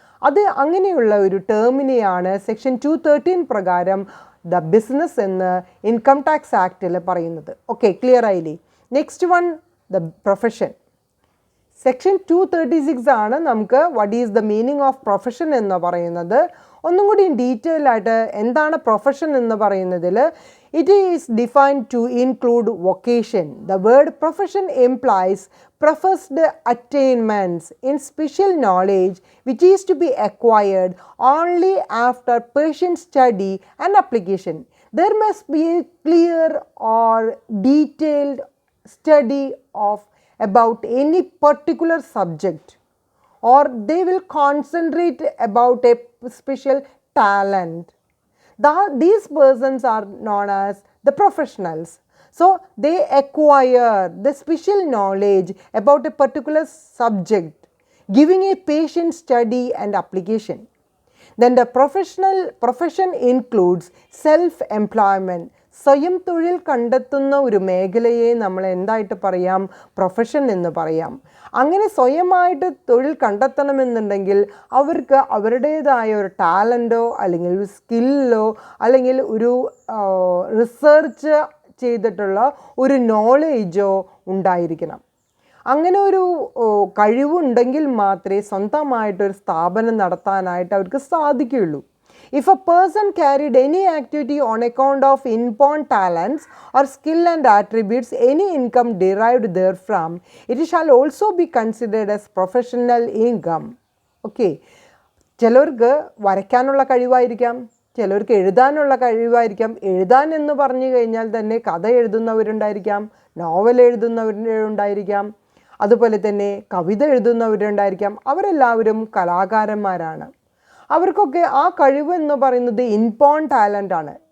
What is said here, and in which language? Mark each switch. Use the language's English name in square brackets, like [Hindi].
[Malayalam] അത് അങ്ങനെയുള്ള ഒരു ടേമിനെയാണ് സെക്ഷൻ 213 പ്രകാരം ദ ബിസിനസ് എന്ന് ഇൻകം ടാക്സ് ആക്റ്റിൽ പറയുന്നത്. ഓക്കെ, ക്ലിയർ ആയില്ലേ? Next one, the profession. Section 236 ആണ് നമുക്ക് what is the meaning of profession എന്ന് പറയുന്നത്. ഒന്നും കൂടി ഡീറ്റെയിൽ ആയിട്ട് എന്താണ് പ്രൊഫഷൻ എന്ന് പറയുന്നതിൽ it is defined to include vocation. [English] The word profession implies professed attainments in special knowledge which is to be acquired only after patient study and application. There must be a clear or detailed study of about any particular subject, or they will concentrate about a special talent. These persons are known as the professionals. So they acquire the special knowledge about a particular subject, giving a patient study and application. Then the profession includes self-employment. [Malayalam] സ്വയം തൊഴിൽ കണ്ടെത്തുന്ന ഒരു മേഖലയെ നമ്മൾ എന്തായിട്ട് പറയാം? Profession എന്ന് പറയാം. അങ്ങനെ സ്വയമായിട്ട് തൊഴിൽ കണ്ടെത്തണമെന്നുണ്ടെങ്കിൽ അവർക്ക് അവരുടേതായ ഒരു ടാലൻറ്റോ അല്ലെങ്കിൽ ഒരു സ്കില്ലോ അല്ലെങ്കിൽ ഒരു റിസർച്ച് ചെയ്തിട്ടുള്ള ഒരു നോളേജോ ഉണ്ടായിരിക്കണം. അങ്ങനെ ഒരു കഴിവുണ്ടെങ്കിൽ മാത്രമേ സ്വന്തമായിട്ടൊരു സ്ഥാപനം നടത്താനായിട്ട് അവർക്ക് സാധിക്കുകയുള്ളൂ. [English] If a person carried any activity on account of inborn talents or skill and attributes, any income derived therefrom, it shall also be considered as professional income. Okay. [Malayalam] ചിലർക്ക് വരയ്ക്കാനുള്ള കഴിവായിരിക്കാം, ചിലർക്ക് എഴുതാനുള്ള കഴിവായിരിക്കാം. എഴുതാൻ എന്ന് പറഞ്ഞു കഴിഞ്ഞാൽ തന്നെ കഥ എഴുതുന്നവരുണ്ടായിരിക്കാം, നോവൽ എഴുതുന്നവരുണ്ടായിരിക്കാം, അതുപോലെ തന്നെ കവിത എഴുതുന്നവരുണ്ടായിരിക്കാം. അവരെല്ലാവരും കലാകാരന്മാരാണ്. അവർക്കൊക്കെ ആ കഴിവ് എന്ന് പറയുന്നത് ഇൻബോൺ ടാലൻ്റ് ആണ്.